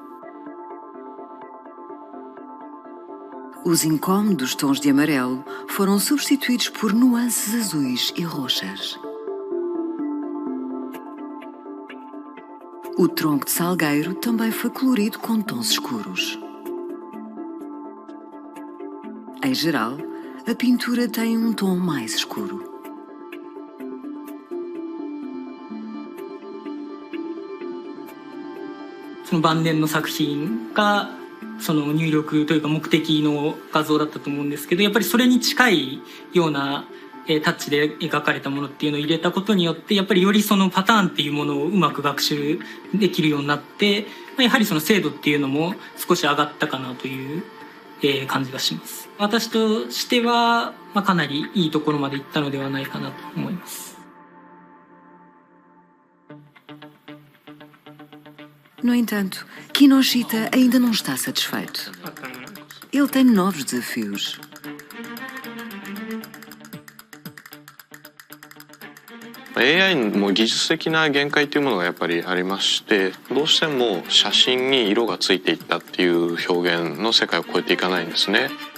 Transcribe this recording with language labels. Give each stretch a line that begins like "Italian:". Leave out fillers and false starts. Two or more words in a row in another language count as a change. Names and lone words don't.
Portuguese: Os incômodos tons de amarelo foram substituídos por nuances azuis e roxas. O tronco de salgueiro também foi colorido com tons escuros. Em geral, a pintura tem um tom mais escuro.
Japanese: So の晩年の作品がその入力というか目的の画像だったと思うんですけど、やっぱりそれに近いようなタッチで描かれたものっていうのを入れたことによって、やっぱりよりそのパターンっていうものをうまく学習できるようになって、やはりその精度っていうのも少し上がったかなという感じがします。私としては、かなりいいところまで行ったのではないかなと思います。
Portuguese: No entanto, Kinoshita ainda não está satisfeito. Ele tem novos desafios.
Japanese: AI も技術的な限界というものがやっぱりありまして、どうしても写真に色がついていったっていう表現の世界を超えていかないんですね。